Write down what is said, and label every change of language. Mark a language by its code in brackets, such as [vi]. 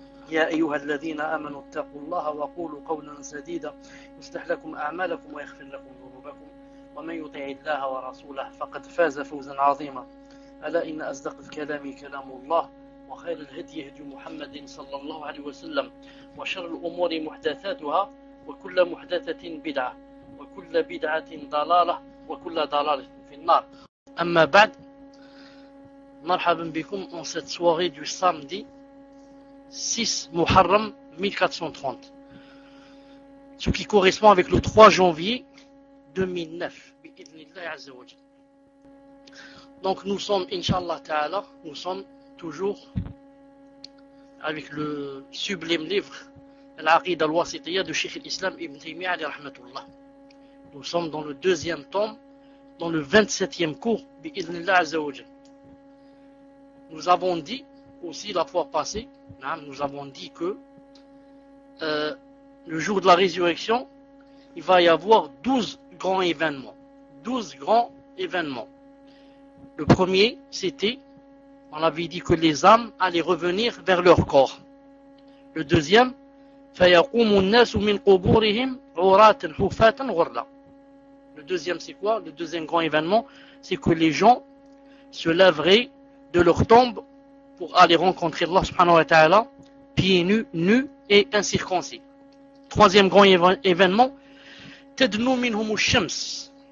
[ar] يا أيها الذين آمنوا اتقوا الله وقولوا قولا سديدا يصلح لكم أعمالكم ويغفر لكم ذنوبكم، ومن يطع الله ورسوله فقد فاز فوزا عظيما. ألا إن أصدق الكلام كلام الله، وخير الهدي هدي محمد صلى الله عليه وسلم، وشر الأمور محدثاتها، وكل محدثة بدعة، وكل بدعة ضلالة، وكل ضلالة في النار. أما بعد، مرحبا بكم [fr] en cette soirée du samedi 6 Muharram 1430، ce qui correspond avec le 3 janvier 2009 [ar] بإذن الله عز وجل. [fr] Donc nous sommes inshallah ta'ala, nous sommes toujours avec le sublime livre Al-Aqida al-Wasitiyya de Cheikh l'Islam Ibn Taymiyyah alayhi rahmatullah. Nous sommes dans le deuxième tome, dans le 27e cours bi'idhnillah azza wa jalla. Nous avons dit aussi la fois passée, nous avons dit que le jour de la résurrection, il va y avoir 12 grands événements. 12 grands événements. Le premier, c'était, on avait dit que les âmes allaient revenir vers leur corps. Le deuxième, [ar] فَيَقُومُ النَّاسُ مِنْ قُبُورِهِمْ عُرَاتٍ حُفَاتٍ غُرْلًا. [fr] Le deuxième, c'est quoi? Le deuxième grand événement, c'est que les gens se laveraient de leur tombe pour aller rencontrer Allah subhanahu wa ta'ala, pieds nus, nus et incirconcis. Troisième grand événement, [ar] تَدْنُو مِنْهُمُ الشَّمْسِ.